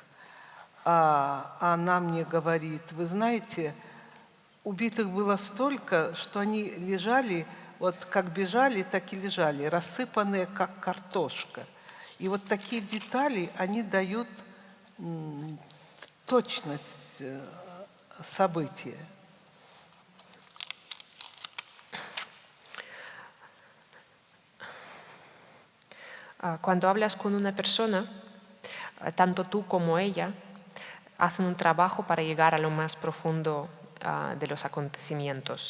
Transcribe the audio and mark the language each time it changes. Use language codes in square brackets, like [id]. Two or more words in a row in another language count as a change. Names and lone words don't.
[ru] А она мне говорит, вы знаете, убитых было столько, что они лежали, вот как бежали, так и лежали, рассыпанные, как картошка. И вот такие детали, они дают точность события. [es] Cuando hablas con una persona, tanto tú como ella hacen un trabajo para llegar a lo más profundo de los acontecimientos.